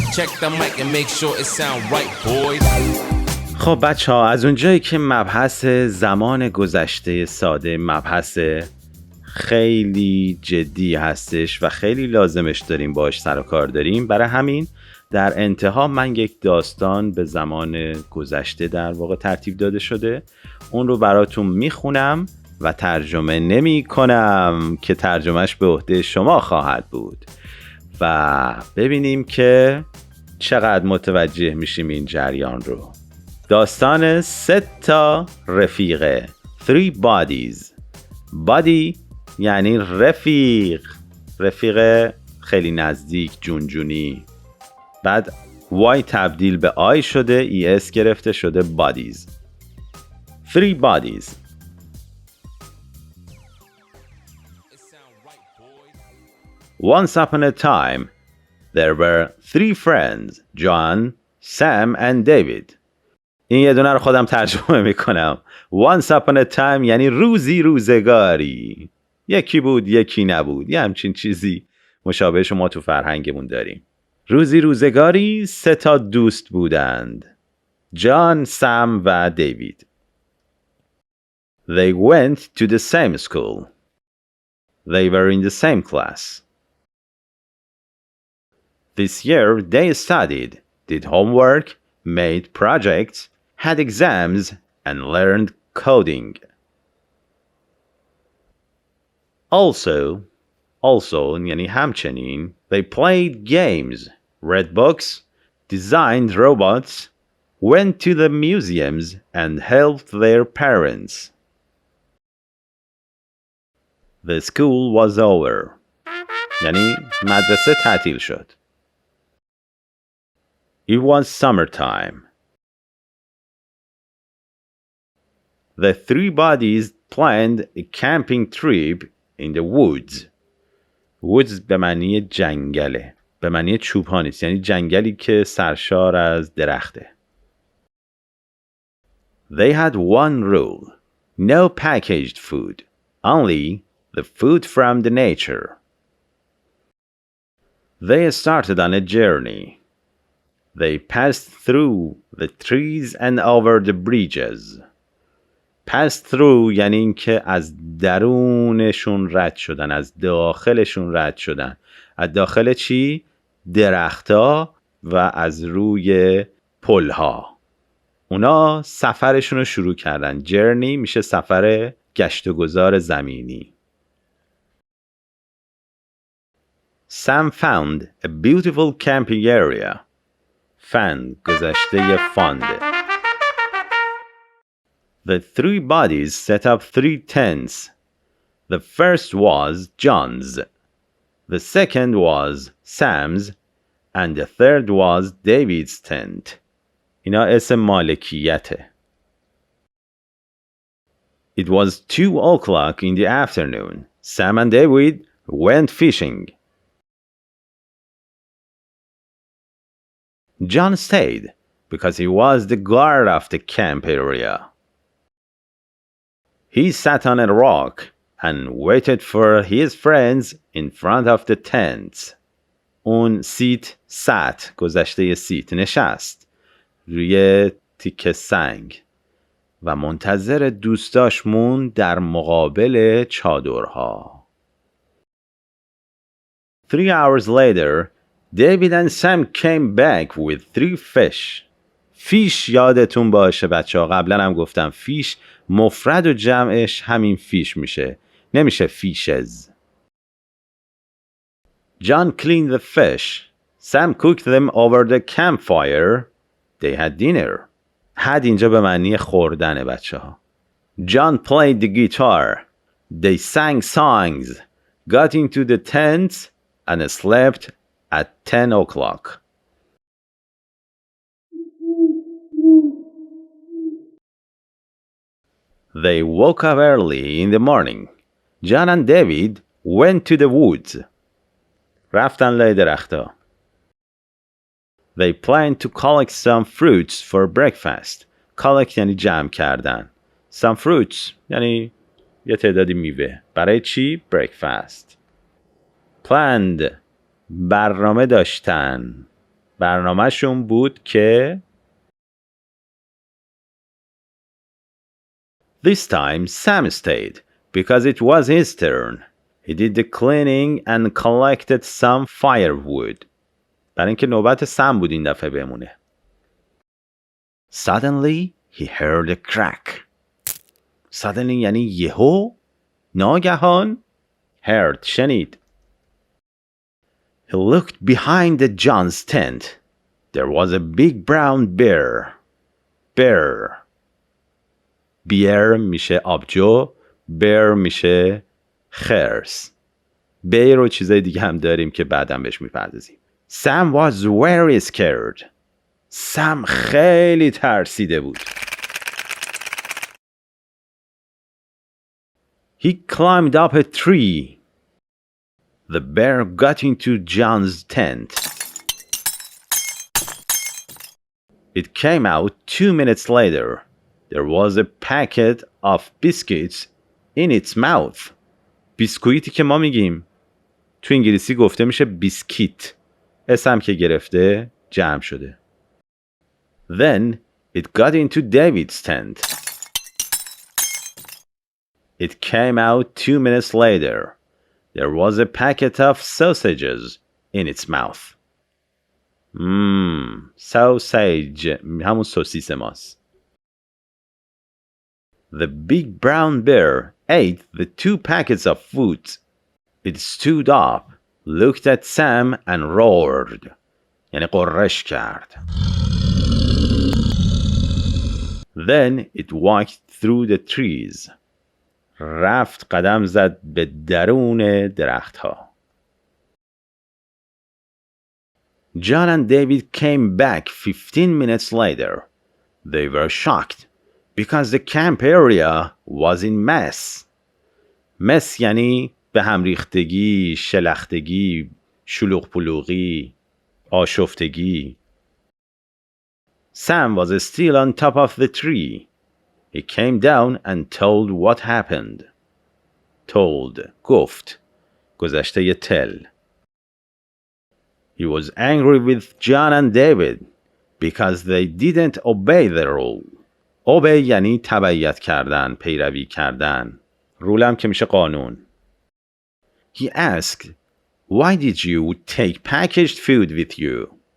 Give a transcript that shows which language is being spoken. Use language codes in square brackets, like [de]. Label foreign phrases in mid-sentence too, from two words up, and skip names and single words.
[en] Check the mic and make sure it sound right, boys. [fa] خب بچه ها، از اونجایی که مبحث زمان گذشته ساده مبحث خیلی جدی هستش و خیلی لازمش داریم باش سر و کار داریم، برای همین در انتها من یک داستان به زمان گذشته در واقع ترتیب داده شده، اون رو براتون میخونم و ترجمه نمی کنم که ترجمهش به عهده شما خواهد بود و ببینیم که چقدر متوجه میشیم این جریان رو. داستان 3 رفیقه. [en] 3 bodies. [fa] body یعنی رفیق خیلی نزدیک، جونجونی. بعد y تبدیل به I شده، es گرفته شده bodies. [en] 3 bodies. Once upon a time, there were 3 friends, John, Sam and David. [fa] این یه دونه رو خودم ترجمه میکنم. [en] Once upon a time [fa] یعنی روزگاری. یکی بود یکی نبود، یه همچین چیزی مشابهش ما تو فرهنگمون داریم. روزگاری 3 دوست بودند، جان، سم و دیوید. [en] They went to the same school. They were in the same class. This year they studied, did homework, made projects, had exams, and learned coding. Also [fa] یعنی همچنین [en] they played games, read books, designed robots, went to the museums, and helped their parents. The school was over. [fa] یعنی مدرسه تعطیل شد. [en] It was summertime. The 3 bodies planned a camping trip in the woods. [fa] Woods به معنی جنگله، به معنی چوب‌ها نیست، یعنی جنگلی که سرشار از درخته. [en] They had one rule. No packaged food. Only the food from the nature. They started on a journey. They passed through the trees and over the bridges. Passed through [fa] یعنی این که از درونشون رد شدن، از داخلشون رد شدن. از داخل چی؟ درخت‌ها و از روی پل‌ها. اونا سفرشون رو شروع کردن. جرنی میشه سفر گشت و گذار زمینی. [en] Sam found a beautiful camping area. [fa] Found گذشته فانده. [en] The 3 bodies set up 3 tents. The first was John's. The second was Sam's. And the third was David's tent. [fa] اینا اسم مالکیته. [en] It was 2 o'clock in the afternoon. Sam and David went fishing. John stayed because he was the guard of the camp area. He sat on a rock and waited for his friends in front of the tents. [fa] اون sat گذشته سیت نشست روی تیکه سنگ و منتظر دوستاش موند در مقابل چادرها. [en] 3 hours later, David and Sam came back with 3 fish. [fa] فیش یادتون باشه بچه ها، قبلا هم گفتم فیش مفرد و جمعش همین فیش میشه، نمیشه فیشز. [en] John cleaned the fish. Sam cooked them over the campfire. They had dinner. had [fa] اینجا به معنی خوردنه بچه ها. [en] John played the guitar. They sang songs, got into the tents and slept at 10 o'clock. They woke up early in the morning. John and David went to the woods. [fa] رفتن لای درختا. [en] They planned to collect some fruits for breakfast. [fa] Collect یعنی جمع کردن. [en] Some fruits [fa] یعنی یه تعدادی میوه. برای چی؟ [en] Breakfast. Planned [fa] برنامه داشتن. برنامه‌شون بود که [en] This time Sam stayed because it was his turn. He did the cleaning and collected some firewood. [fa] برای اینکه نوبت سم بود این دفعه بمونه. [en] Suddenly he heard a crack. [fa] Suddenly یعنی یهو، ناگهان. Heard شنید. [en] He looked behind the John's tent. There was a big brown bear. [fa] Bear میشه آبجو، bear میشه خرس. bear و چیزای دیگه هم داریم که بعداً بهش میپردازیم. [en] Sam was very scared. [fa] سم خیلی ترسیده بود. [en] He climbed up a tree. The bear got into John's tent. It came out 2 minutes later. There was a packet of biscuits in its mouth. [fa] بیسکویتی که ما میگیم تو انگلیسی گفته میشه بیسکیت. اسم که گرفته جمع شده. [en] Then it got into David's tent. It came out 2 minutes later. There was a packet of sausages in its mouth. [fa] Sausage همون سوسیس ماست. [en] The big brown bear ate the 2 packets of food. It stood up, looked at Sam and roared. [fa] یعنی قرش کرد. [en] Then it walked through the trees. [fa] رفت قدم زد به درون درختها. [en] John and David came back 15 minutes later. They were shocked because the camp area was in mess. [fa] mess یعنی به هم ریختگی، شلختگی، شلوغ پلوغی، آشفتگی. [en] Sam was still on top of the tree. He came down and told what happened. Told, [fa] گفت. گذشته tell. [en] He was angry with John and David because they didn't obey the rule. [fa] obey یعنی تبعیت کردن، پیروی کردن. رول هم که میشه قانون. [en] He asked, why did you take packaged food with you?